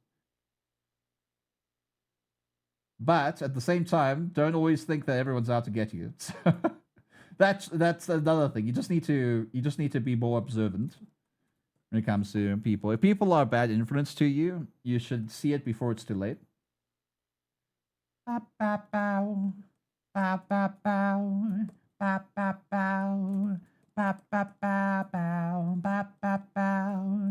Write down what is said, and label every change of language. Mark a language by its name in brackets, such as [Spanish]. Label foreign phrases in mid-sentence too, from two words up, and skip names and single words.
[English] But at the same time, don't always think that everyone's out to get you. That's another thing. You just need to be more observant when it comes to people. If people are a bad influence to you, you should see it before it's too late. Ba, ba, bow. Ba, ba, bow. Ba, ba, bow. Ba, ba, ba, bow. Ba, ba, bow.